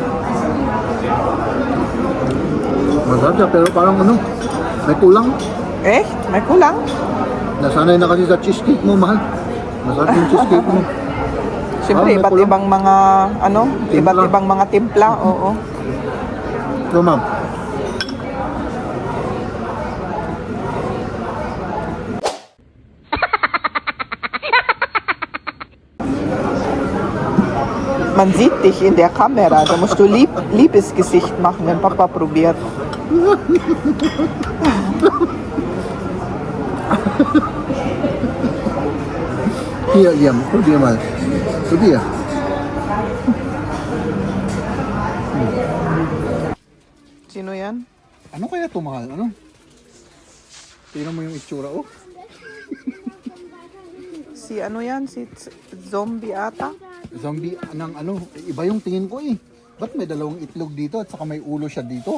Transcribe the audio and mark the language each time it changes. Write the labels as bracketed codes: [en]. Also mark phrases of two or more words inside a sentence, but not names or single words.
[tl] Masarap siya, pero parang ano, may kulang. Eh, may kulang. Nasanay na kasi sa cheesecake mo, mahal. Masarap yung cheesecake mo. Siyempre, may iba't kulang. ibang mga, Timpla. iba't ibang mga timpla. Oo. Ito, ma'am. [de] Man sieht dich in der Kamera. Da musst du liebes Gesicht machen, wenn Papa probiert. Hier, Liam. Probier mal. Probier. [tl] Sino yan? Ano kaya ito, mahal? Ano? Tingnan mo yung itsura, oh. Si ano yan? Si zombie ata? Zombie ng ano, iba yung tingin ko eh. Ba't may dalawang itlog dito at saka may ulo siya dito?